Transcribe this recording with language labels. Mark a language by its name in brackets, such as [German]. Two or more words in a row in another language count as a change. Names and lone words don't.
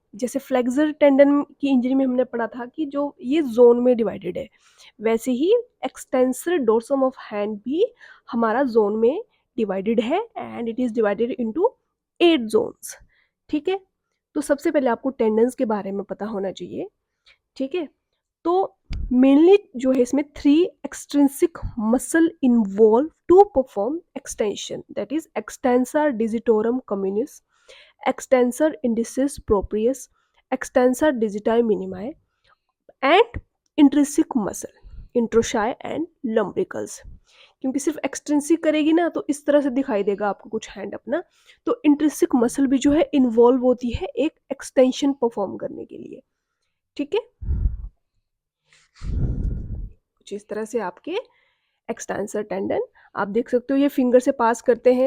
[Hindi] जैसे [English] flexor tendon [Hindi] की इंजरी में हमने पढ़ा था कि जो ये जोन में डिवाइडेड है, वैसे ही [English] extensor dorsum of hand [Hindi] भी हमारा जोन में डिवाइडेड है [English] and it is divided into 8 zones. [Hindi] ठीक है, तो सबसे पहले आपको टेंडन्स के बारे में पता होना चाहिए। ठीक है, तो मेनली जो है इसमें [English] 3 extrinsic muscle involve to perform extension, that is extensor digitorum communis, extensor indicis proprius, extensor digiti minimi, and intrinsic muscle, interossei and lumbricals. [Hindi] क्योंकि सिर्फ एक्सट्रिंसिक करेगी ना तो इस तरह से दिखाई देगा आपको कुछ हैंड अपना, तो [English] intrinsic muscle [Hindi] भी जो है इन्वॉल्व होती है एक एक्सटेंशन परफॉर्म करने के लिए। ठीक है, कुछ इस तरह से आपके [English] extensor tendon [Hindi] आप देख सकते हो, ये फिंगर से पास करते हैं।